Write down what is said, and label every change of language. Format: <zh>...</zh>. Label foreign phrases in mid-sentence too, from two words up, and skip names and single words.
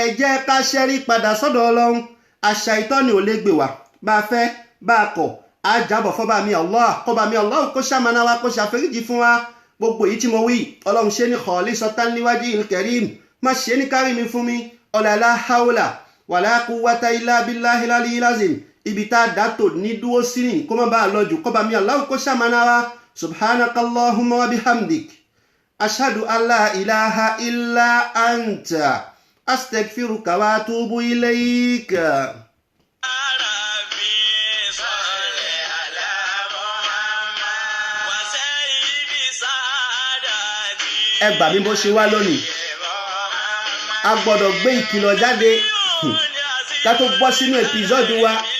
<yo>jẹ́ ká ṣẹ́rí padà sọ́dọ̀ Ọlọ́run àṣà ìtọ́ni ò lè gbè wá bá a fẹ́ bá a kọ̀ á jábọ̀ fọ́ba mi Allah kọ́ba mi Allahu kó ṣàmánà wa kó ṣàforíjì fún wa gbogbo èyí tí mo wí Ọlọ́run ṣe ní</yo> <ar>خالصة لوجهه الكريم</ar> <yo>má ṣe ní kárí mi fún mi</yo> <ar>لا حول ولا قوة إلا بالله العلي العظيم</ar> <yo>ibi tá a dátò ní dúró sí ní kó má bàa lọ jù kọ́ba mi Allahu kó ṣàmánà wa</yo> <ar>سبحانك اللهم وبحمدك أشهد أن لا إله إلا أنت أستغفرك وأتوب إليك.</ar> <yo>Ẹ gbà mí bó ṣe wá lónìí a gbọ́dọ̀ gbé ìkìlọ̀ jáde ká tó bọ́ sínú ẹ̀písọ́ọ̀dù wa</yo>